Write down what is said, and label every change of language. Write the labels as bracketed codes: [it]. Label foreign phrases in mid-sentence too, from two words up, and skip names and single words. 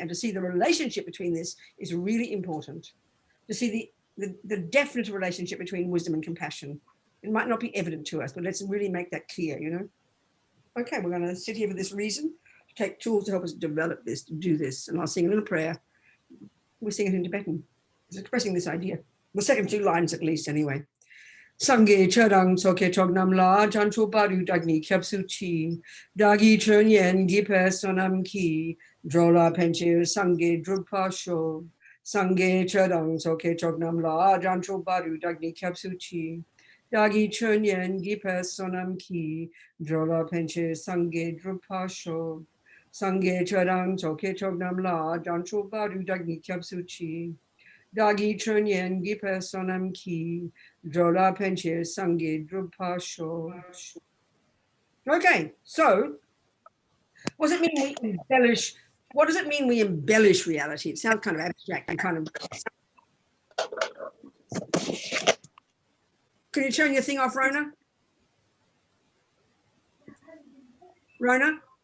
[en] And to see the relationship between this is really important. To see the definite relationship between wisdom and compassion. It might not be evident to us, but let's really make that clear, Okay, we're going to sit here for this reason, to take tools to help us develop this, to do this. And I'll sing a little prayer. We sing it in Tibetan. It's expressing this idea. The second 2 lines at least, anyway. [bo] སངས་རྒྱས་ཆོས་དང་ཚོགས་ཀྱི་མཆོག་རྣམས་ལ། བྱང་ཆུབ་བར་དུ་བདག་ནི་སྐྱབས་སུ་མཆི། བདག་གིས་སྦྱིན་སོགས་བགྱིས་པའི་བསོད་ནམས་ཀྱིས འགྲོ་ལ་ཕན་ཕྱིར་སངས་རྒྱས་འགྲུབ་པར་ཤོག། སངས་རྒྱས་ཆོས་དང་ཚོགས་ཀྱི་མཆོག་རྣམས་ལ། བྱང་ཆུབ་བར་དུ་བདག་ནི་སྐྱབས་སུ་མཆི། བདག་གིས་སྦྱིན་སོགས་བགྱིས་པའི་བསོད་ནམས་ཀྱིས། འགྲོ་ལ་ཕན་ཕྱིར་སངས་རྒྱས་འགྲུབ་པར་ཤོག། སངས་རྒྱས་ཆོས་དང་ཚོགས་ཀྱི་མཆོག་རྣམས་ལ། བྱང་ཆུབ་བར་དུ་བདག་ནི་སྐྱབས་སུ་མཆི། བདག་གིས་སྦྱིན་སོགས་བགྱིས་པའི་བསོད་ནམས་ཀྱིས། འགྲོ་ལ་ཕན་ཕྱིར་སངས་རྒྱས་འགྲུབ་པར་ཤོག. [en] Okay, so what does it mean we embellish? What does it mean we embellish reality? It sounds kind of abstract and kind of. Can you turn your thing off, Rona? Rona?